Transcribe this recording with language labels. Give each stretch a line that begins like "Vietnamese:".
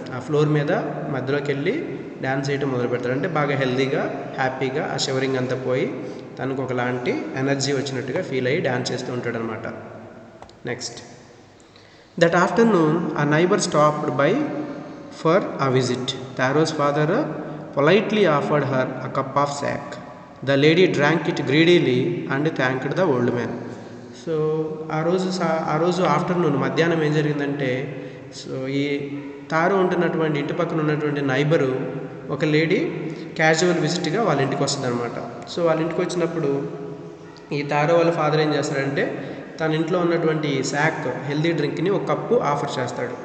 Telugu: ఆ ఫ్లోర్ మీద మధ్యలోకి వెళ్ళి డ్యాన్స్ చేయటం మొదలు పెడతాడు. అంటే బాగా హెల్తీగా హ్యాపీగా ఆ షివరింగ్ అంతా పోయి తనకు ఒకలాంటి ఎనర్జీ వచ్చినట్టుగా ఫీల్ అయ్యి డ్యాన్స్ చేస్తూ ఉంటాడు అనమాట.
English: Next, that afternoon a neighbour stopped by for a visit. Taros's father politely offered her a cup of sack. The lady drank it greedily and thanked the old man.
Telugu: So ఆ రోజు afternoon మధ్యాహ్నం ఏం జరిగిందంటే, so ఈ Taro ఉంటున్నటువంటి ఇంటి పక్కన ఉన్నటువంటి నైబరు ఒక లేడీ క్యాజువల్ విజిట్గా వాళ్ళ ఇంటికి వస్తుంది అనమాట. సో వాళ్ళ ఇంటికి వచ్చినప్పుడు ఈ తారో వాళ్ళ ఫాదర్ ఏం చేస్తాడంటే తన ఇంట్లో ఉన్నటువంటి శాక్ హెల్దీ డ్రింక్ని ఒక కప్పు ఆఫర్ చేస్తాడు.